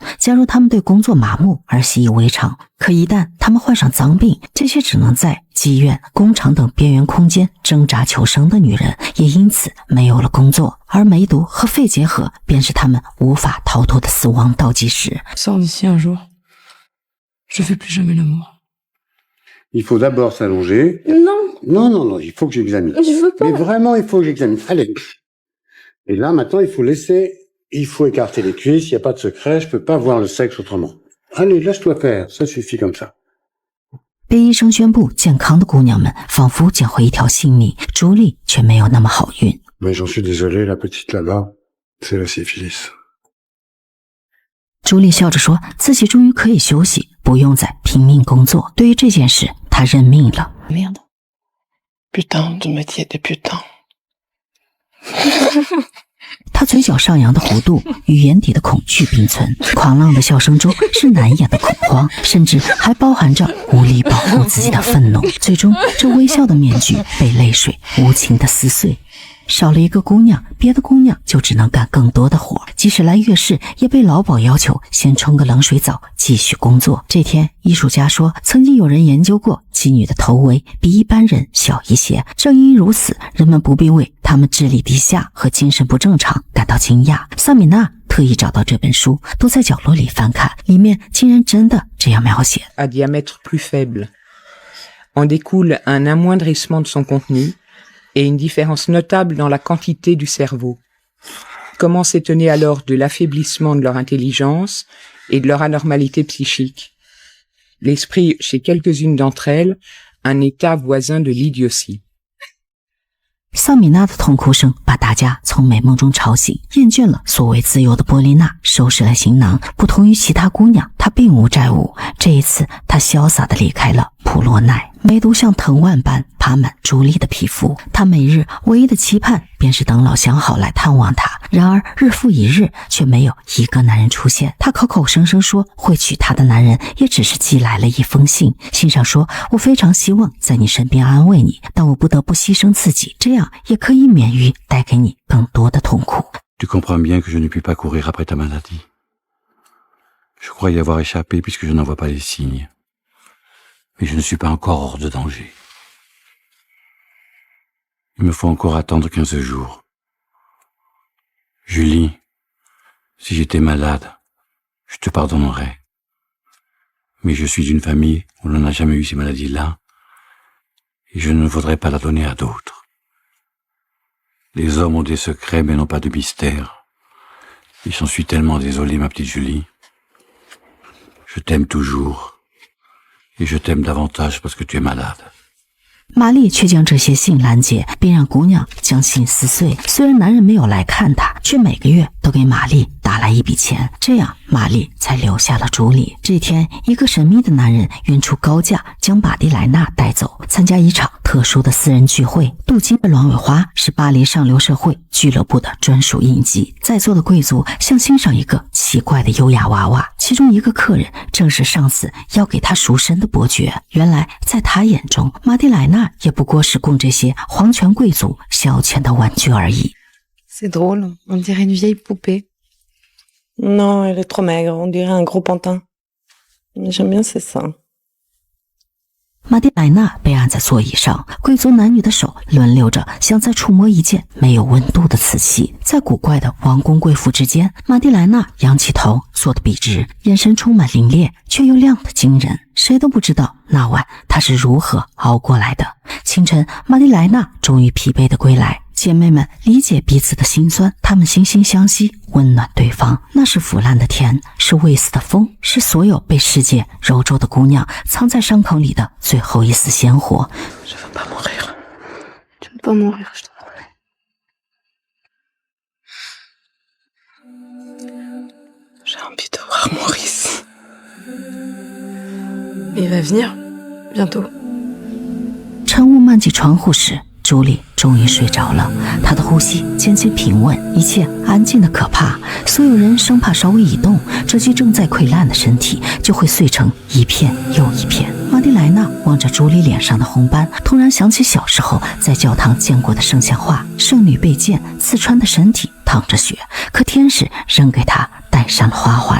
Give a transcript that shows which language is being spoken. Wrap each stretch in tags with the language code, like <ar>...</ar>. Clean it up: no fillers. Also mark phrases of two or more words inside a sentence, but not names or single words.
<zh>假如他们对工作麻木而习以为常，可一旦他们患上脏病，这些只能在妓院、工厂等边缘空间挣扎求生的女人，也因此没有了工作。而梅毒和肺结核便是他们无法逃脱的死亡倒计时。</zh> <fr>Sors d'ici un jour. Je fais plus jamais l'amour. Il faut d'abord s'allonger. Non, Non, non, non, il faut que j'examine. je veux pas. Mais vraiment, il faut que j'examine. Allez. Et là, maintenant, il faut écarter les cuisses, il n'y a pas de secret, je peux pas voir le sexe autrement. Allez, lâche-toi faire, ça suffit comme ça.</fr> <zh>被医生宣布健康的姑娘们仿佛捡回一条性命，朱莉却没有那么好运。</zh> <fr>Mais j'en suis désolé, la petite là-bas, c'est la syphilis.</fr> <zh>朱莉笑着说自己终于可以休息，不用再拼命工作。对于这件事，她认命了。</zh> <fr>Merde. Putain de métier des putains.</fr> <zh>他嘴角上扬的弧度与眼底的恐惧并存，狂浪的笑声中是难掩的恐慌，甚至还包含着无力保护自己的愤怒。最终，这微笑的面具被泪水无情的撕碎。少了一个姑娘，别的姑娘就只能干更多的活，即使来月事，也被老鸨要求先冲个冷水澡，继续工作。这天，艺术家说，曾经有人研究过妓女的头围比一般人小一些，正因如此，人们不必为他们智力低下和精神不正常感到惊讶。萨米娜特意找到这本书，都在角落里翻看，里面竟然真的这样描写。</zh> <fr>À diamètre plus faible. En découle un amoindrissement de son contenu et une différence notable dans la quantité du cerveau. Comment s'étonner alors de l'affaiblissement de leur intelligence et de leur anormalité psychique? L'esprit, chez quelques-unes d'entre elles, un état voisin de l'idiotie.</fr> <zh>萨米娜的痛哭声把大家从美梦中吵醒，厌倦了所谓自由的波丽娜收拾了行囊。不同于其他姑娘，她并无债务。这一次，她潇洒地离开了普洛奈。梅毒像藤蔓般爬满朱莉的皮肤，她每日唯一的期盼便是等老相好来探望她。然而日复一日，却没有一个男人出现。她口口声声说会娶她的男人，也只是寄来了一封信。信上说：“我非常希望在你身边安慰你，但我不得不牺牲自己，这样也可以免于带给你更多的痛苦。”</zh> <fr>Tu comprends bien que je ne puis pas courir après ta maladie. Je crois y avoir échappé puisque je n'en vois pas les signes. Mais je ne suis pas encore hors de danger. Il me faut encore attendre 15 jours. Julie, si j'étais malade, je te pardonnerais. Mais je suis d'une famille où l'on n'a jamais eu ces maladies-là, et je ne voudrais pas la donner à d'autres. Les hommes ont des secrets mais n'ont pas de mystère. Et j'en suis tellement désolé, ma petite Julie. Je t'aime toujours. Et je t'aime davantage parce que tu es malade.</fr> <zh>玛丽却将这些信拦截，并让姑娘将信撕碎。虽然男人没有来看她，却每个月都给玛丽打来一笔钱，这样玛丽才留下了朱莉。这天，一个神秘的男人愿出高价将玛蒂莱娜带走，参加一场特殊的私人聚会。镀金的鸾尾花是巴黎上流社会俱乐部的专属印记。在座的贵族像欣赏一个奇怪的优雅娃娃，其中一个客人正是上司要给他赎身的伯爵。原来，在他眼中，玛蒂莱娜也不过是供这些皇权贵族消遣的玩具而已。</zh> <fr>C'est drôle, on dirait une vieille poupée. Non, elle est trop maigre, on dirait un gros pantin. Mais j'aime bien ses seins.</fr> <zh>玛蒂莱娜被按在座椅上，贵族男女的手轮流着，像在触摸一件没有温度的瓷器。在古怪的王公贵妇之间，玛蒂莱娜仰起头，坐得笔直，眼神充满凌冽，却又亮得惊人。谁都不知道那晚她是如何熬过来的。清晨，玛蒂莱娜终于疲惫地归来。姐妹们理解彼此的心酸，她们惺惺相惜，温暖对方。那是腐烂的甜，是未死的风，是所有被世界揉皱的姑娘藏在伤口里的最后一丝鲜活。</zh> <fr>Je veux pas mourir. Tu ne peux pas mourir, je te promets. J'ai envie de voir Maurice. Il va venir, bientôt.</fr> <zh>晨雾漫进窗户时，朱莉终于睡着了，她的呼吸渐渐平稳，一切安静的可怕。所有人生怕稍微一动，这具正在溃烂的身体就会碎成一片又一片。玛蒂莱娜望着朱莉脸上的红斑，突然想起小时候在教堂见过的圣像画，圣女被剑刺穿的身体淌着血，可天使仍给她戴上了花环。</zh>